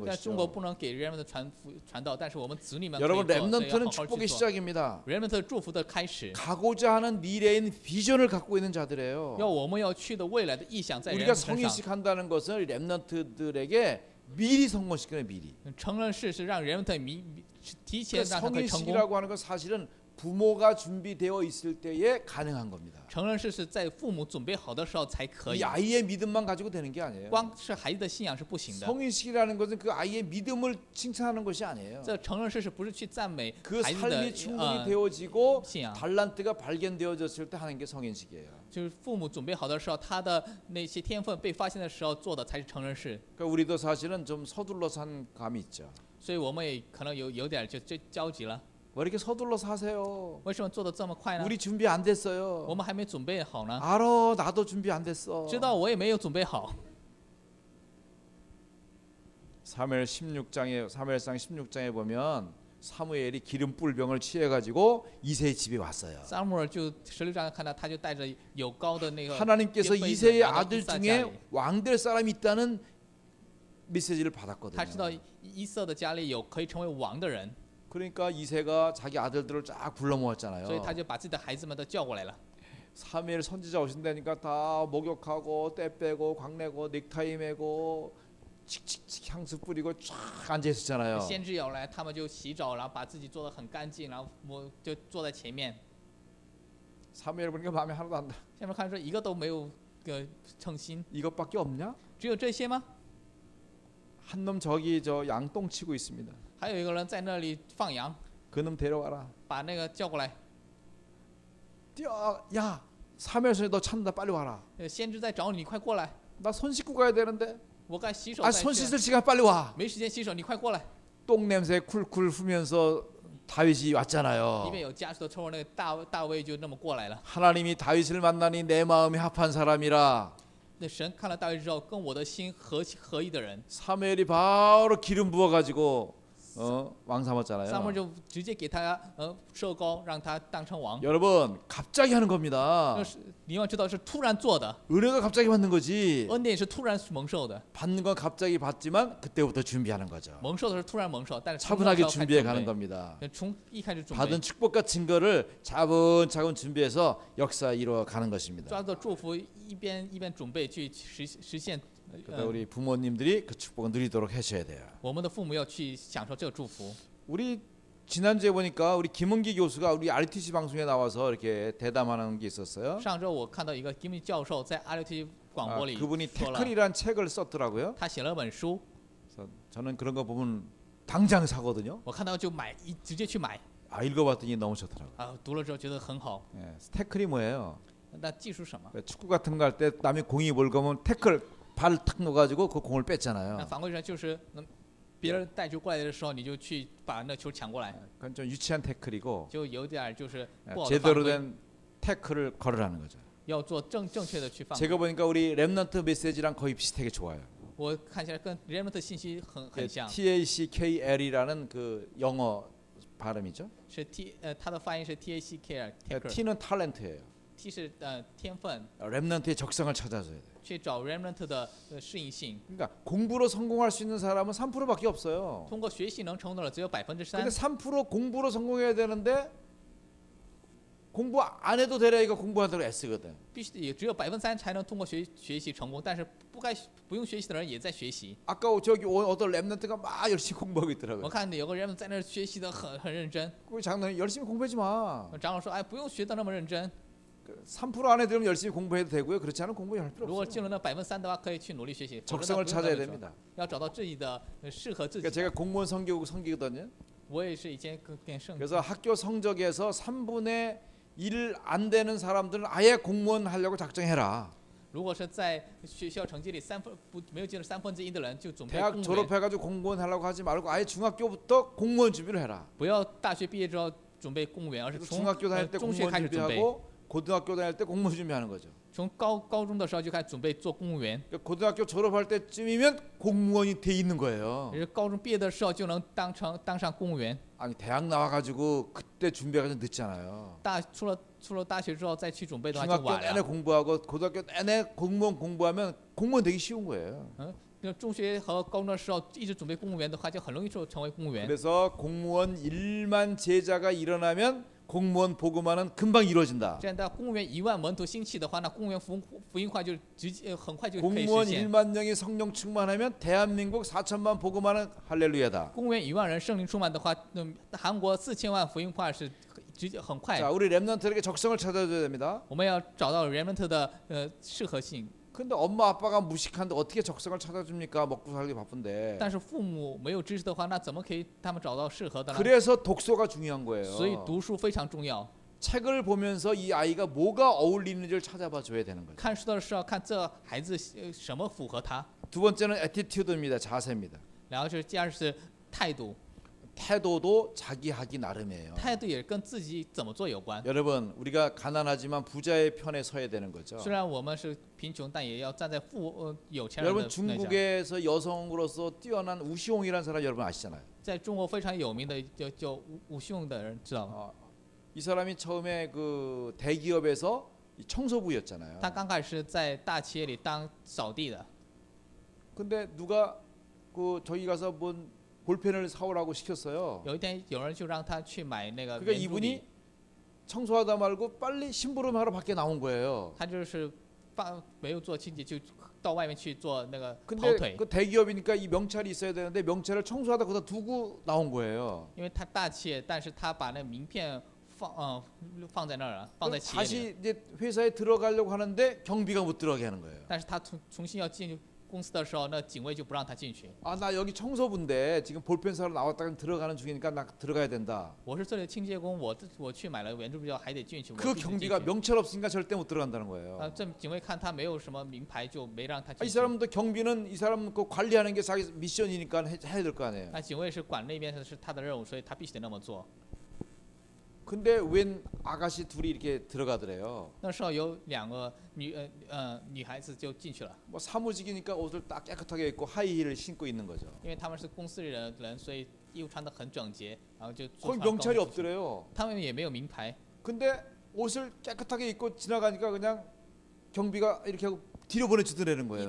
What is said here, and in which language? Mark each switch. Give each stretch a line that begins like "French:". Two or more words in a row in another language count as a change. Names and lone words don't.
Chinese: 但中国
Korean: 것이죠.
Chinese: 不能给 remnant 传道，但是我们子女们可以
Korean: 여러분
Chinese: 做，所以要
Korean: 렘넌트는
Chinese: 好好
Korean: 축복의
Chinese: 去做。
Korean: 시작입니다.
Chinese: remnant 祝福的开始，
Korean: 가고자 하는 미래인 비전을 갖고 있는 자들이에요.
Chinese: 我们要去的未来的意向在
Korean: 우리가
Chinese: remnant 身上。
Korean: 성인식 한다는 것은 렘넌트들에게 미리 성공시키는 미리.
Chinese: 成人式是让 remnant 提前
Korean: 그
Chinese: 让他可以成功。
Korean: 성인식이라고 하는 건 사실은 부모가 준비되어 있을 때에 가능한 겁니다.
Chinese: 成人式是在父母准备好的时候才可以
Korean: 이 ， 아이의 믿음만 가지고 되는 게 아니에요.
Chinese: 光是孩子的信仰是不行的。
Korean: 성인식이라는 것은 그 아이의 믿음을 칭찬하는 것이 아니에요.
Chinese: 这成人式是不是去赞美
Korean: 그
Chinese: 孩子的
Korean: 삶이 충분히 되어지고
Chinese: 信仰？
Korean: 달란트가 발견되어졌을 때 하는 게 성인식이에요.
Chinese: 就是父母准备好的时候，他的那些天分被发现的时候做的才是成人式。
Korean: 그러니까 우리도 사실은 좀 서둘러서 한 감이 있죠.
Chinese: 所以我们也可能有点就焦急了。
Korean: 왜 이렇게 서둘러서 하세요?
Chinese: 为什么做的这么快呢？
Korean: 우리 준비 안
Chinese: 我
Korean: 됐어요.
Chinese: 们还没准备好呢。
Korean: 알아, 나도 준비 안 됐어.
Chinese: 知道我也没有准备好。
Korean: 사무엘상 16장에 보면 사무엘이 기름 뿔병을 취해 가지고 이새의 집에 왔어요.
Chinese: 撒母耳就16章看到，他就带着有膏的那个
Korean: 하나님께서
Chinese: 杯子
Korean: 이새의
Chinese: 来到
Korean: 아들
Chinese: 以撒家
Korean: 중에
Chinese: 里。
Korean: 왕 될 사람이 있다는 메시지를
Chinese: 他知道
Korean: 받았거든요.
Chinese: 以色的家里有可以成为王的人，
Korean: 그러니까 이새가 자기 아들들을 쫙 불러
Chinese: 所以
Korean: 모았잖아요.
Chinese: 他就把自己的孩子们都叫过来了。
Korean: 사무엘 선지자 오신다니까 다 목욕하고 때 빼고 광내고 넥타이 매고 칙칙칙 향수 뿌리고 쫙 앉아 있었잖아요.
Chinese: 先知要来，他们就洗澡，然后把自己做得很干净，然后我就坐在前面。
Korean: 사무엘 보니까 마음에 하나도 안 나.
Chinese: 下面看说一个都没有称心，
Korean: 이것밖에 없냐?
Chinese: 只有这些吗？
Korean: 한 놈 저기 저 양똥 치고 있습니다.
Chinese: 还有一个人在那里放羊，
Korean: 그놈 데려와라.
Chinese: 把那个叫过来。
Korean: 뛰어, 야, 사무엘son이 너 찾는다. 빨리 와라.
Chinese: 先知在找你，你快过来！
Korean: 나 손 씻고 가야 되는데.
Chinese: 我该洗手
Korean: 아,
Chinese: 再
Korean: 손
Chinese: 去，
Korean: 씻을 시간 빨리 와.
Chinese: 没时间洗手，你快过来！
Korean: 똥 냄새 쿨쿨 후면서 다윗이
Chinese: 里
Korean: 왔잖아요.
Chinese: 面有家属的臭味，那个大卫就那么过来了。
Korean: 하나님이 다윗을 만나니 내 마음이 합한 사람이라.
Chinese: 那神看了大卫之后，跟我的心合一的人，
Korean: 사무엘이 바로 기름 부어 가지고 왕
Chinese: 撒母耳
Korean: 삼았잖아요.
Chinese: 就直接给他受膏，让他当成王。
Korean: 여러분, 갑자기 하는 겁니다.
Chinese: 那是你要知道是突然做的，
Korean: 은혜가 갑자기 받는 거지.
Chinese: 恩典是突然蒙受的，
Korean: 받는 건 갑자기 받지만 그때부터 준비하는 거죠.
Chinese: 蒙受的是突然蒙受，但是
Korean: 차분하게
Chinese: 从
Korean: 준비해 가는 겁니다.
Chinese: 从一开始准备
Korean: 받은 축복 같은 거를 차분차분 준비해서 역사 이루어 가는 것입니다.
Chinese: 抓住祝福，一边准备去实现。
Korean: 그러니까 우리 부모님들이 그 축복을 누리도록 하셔야 돼요.
Chinese: 我们的父母要去享受这个祝福。
Korean: 우리 지난주에 보니까 우리 김은기 교수가 우리 RTC 방송에 나와서 이렇게 대담하는 게 있었어요.
Chinese: 上周我看到一个金密教授在 RT 广播里
Korean: 그분이
Chinese: 说了，
Korean: 태클이란 책을 썼더라고요.
Chinese: 他写了本书，
Korean: 그래서 저는 그런 거 보면 당장 사거든요.
Chinese: 我看到就买，直接去买
Korean: 아, 읽어봤더니 너무 좋더라고요.
Chinese: 啊，读了之后觉得很好。
Korean: 예, 태클이 뭐예요?
Chinese: 那技术什么？
Korean: 축구 같은 거 할 때 남이 공이 몰거면 태클 발 탁 넣어가지고 그 공을
Chinese: 那
Korean: 뺐잖아요.
Chinese: 反过来就是，别人带球过来的时候，你就去把那球抢过来，
Korean: 그건 좀 유치한 태클이고
Chinese: 就有点就是不好的犯
Korean: 제대로
Chinese: 规，
Korean: 된 태클을 걸으라는 거죠.
Chinese: 要做正确的去犯规。
Korean: 제가 보니까 우리 랩넌트 메시지랑 거의 비슷하게 좋아요.
Chinese: 我看起来跟 remnant 信息很像，
Korean: TACKL이라는 그 영어 발음이죠.
Chinese: 是它的发音是 TACKR，
Korean: T는 탤런트예요.
Chinese: T 是天分，
Korean: 랩넌트의 적성을 찾아줘야 돼요.
Chinese: 去找 remnant 的适应性。
Korean: 그러니까 공부로 성공할 수 있는 사람은 3%밖에 없어요.
Chinese: 通过学习能成功的只有
Korean: 근데
Chinese: 3%，
Korean: 3% 공부로 성공해야 되는데 공부 안 해도 되려 이거 공부하도록 애쓰거든.
Chinese: 必须也只有3%才能通过学习成功，但是不用学习的人也在学习。
Korean: 아까 저기 어떤 랩넌트가 막 열심히 공부하고
Chinese: 我
Korean: 있더라고요.
Chinese: 看有个人在那儿学习的很认真，
Korean: 그 장로님 열심히 공부하지 마.
Chinese: 长老说，哎，不用学的那么认真，
Korean: 3% 안에 들으면 열심히 공부해도 되고요. 그렇지 않으면 공부할 필요
Chinese: 如果进
Korean: 없어요.
Chinese: 了那3%的话，可以去努力学习。否则
Korean: 적성을
Chinese: 不用
Korean: 찾아야
Chinese: 这么做
Korean: 됩니다.
Chinese: 要找到自己的适合自己
Korean: 그러니까
Chinese: 的。
Korean: 제가 공무원 성기거든요.
Chinese: 我也是以前跟圣，
Korean: 그래서 학교 성적에서 3분의 1 안 되는 사람들은 아예 공무원 하려고 작정해라.
Chinese: 如果是在学校成绩里没有进入1/3的人，就准备
Korean: 대학
Chinese: 公务员，
Korean: 졸업해가지고 공무원 하려고 하지 말고 아예 중학교부터 공무원 준비를 해라.
Chinese: 不要大学毕业之后准备公务员，而是
Korean: 그래서
Chinese: 从
Korean: 중학교 다닐 때
Chinese: 中学
Korean: 공무원
Chinese: 开始准备。
Korean: 준비하고 고등학교 다닐 때 공무원 준비하는 거죠.
Chinese: 从高中的时候就开始准备做公务员，
Korean: 그러니까 고등학교 졸업할 때쯤이면 공무원이 돼 있는 거예요.
Chinese: 也是高中毕业的时候就能当上公务员。
Korean: 아니 대학 나와가지고 그때 준비가 좀 늦잖아요.
Chinese: 出了大学之后再去准备的话就
Korean: 중학교
Chinese: 晚
Korean: 내내
Chinese: 了。
Korean: 공부하고 고등학교 내내 공무원 공부하면 공무원 되기 쉬운 거예요.
Chinese: 那中学和高中的时候一直准备公务员的话，就很容易成为公务员。
Korean: 그래서 공무원 1만 제자가 일어나면 공무원 복음화는 금방 이루어진다.
Chinese: 这样的公务员1万门徒兴起的话，那公务员福音化就很快就可以实
Korean: 공무원
Chinese: 现。
Korean: 1만 명이 성령 충만하면 대한민국 4천만 복음화는 할렐루야다.
Chinese: 公务员1万人圣灵充满的话，那韩国4000万福音化是直接很快。
Korean: 자, 우리 랩런트에게 적성을 찾아줘야 됩니다. 我们要找到 remnant 的适合性。 근데 엄마 아빠가 무식한데 어떻게 적성을 찾아줍니까? 먹고 살기 바쁜데.
Chinese: 但是父母没有知识的话，那怎么可以他们找到适合的呢？
Korean: 그래서 독서가 중요한
Chinese: 所以
Korean: 거예요.
Chinese: 读书非常重要。
Korean: 책을 보면서 이 아이가 뭐가 어울리는지를 찾아봐 줘야 되는 거죠.
Chinese: 看书的时候看这孩子什么符合他，
Korean: 두 번째는 attitude입니다. 자세입니다.
Chinese: 然后就是第二是态度，
Korean: 태도도 자기 하기 나름이에요.
Chinese: 态度也跟自己怎么做有关。
Korean: 여러분, 우리가 가난하지만 부자의 편에 서야 되는 거죠.
Chinese: 虽然我们是贫穷，但也要站在有钱人
Korean: 여러분
Chinese: 的那
Korean: 중국에서 여성으로서 뛰어난 우시홍이라는 사람 여러분 아시잖아요.
Chinese: 在中国非常有名的叫武秀的人知道吗？
Korean: 이 사람이 처음에 그 대기업에서 청소부였잖아요.
Chinese: 他刚开始在大企业里当扫地的，
Korean: 근데 누가 그 저기 가서 뭔 볼펜을 사오라고 시켰어요.
Chinese: 有一天有人就让他去买那个
Korean: 그러니까
Chinese: 圆珠笔
Korean: 이분이 ， 청소하다 말고 빨리 심부름하러 밖에 나온 거예요.
Chinese: 他就是没有做清洁，就到外面去做那个跑
Korean: 근데
Chinese: 腿，
Korean: 그 대기업이니까 이 명찰이 있어야 되는데 명찰을 청소하다 거기다 두고 나온 거예요.
Chinese: 因为他大企业，但是他把那名片放在那儿了，放在企业里。
Korean: 다시 이제 회사에 들어가려고 하는데 경비가 못 들어가게 하는 거예요.
Chinese: 但是他重新要进公司的时候，那警卫就不让他进去。
Korean: 아, 나 여기 청소부인데 지금 볼펜 사러 나왔다가 들어가는 중이니까 나 들어가야 된다.
Chinese: 我是这里的清洁工，我去买了圆珠笔还得进去。
Korean: 그
Chinese: 我必须进去
Korean: 경비가 명찰 없으니까 절대 못 들어간다는 거예요.
Chinese: 这警卫看他没有什么名牌，就没让他
Korean: 이
Chinese: 进去。
Korean: 사람도 경비는 이 사람 그 관리하는 게 자기 미션이니까 해야 될 거 아니에요.
Chinese: 那警卫是管那边是他的任务，所以他必须得那么做。
Korean: 근데 웬 아가씨 둘이 이렇게 들어가더래요.
Chinese: 那时候有2个女孩子就进去了，
Korean: 뭐 사무직이니까 옷을 딱 깨끗하게 입고 하이힐을 신고 있는 거죠.
Chinese: 因为他们是公司里的人，所以衣服穿得很整洁，然后就
Korean: 거기 명찰이 없더래요.
Chinese: 他们也没有名牌，
Korean: 근데 옷을 깨끗하게 입고 지나가니까 그냥 경비가 이렇게 하고 뒤로 보내주더라는 거예요.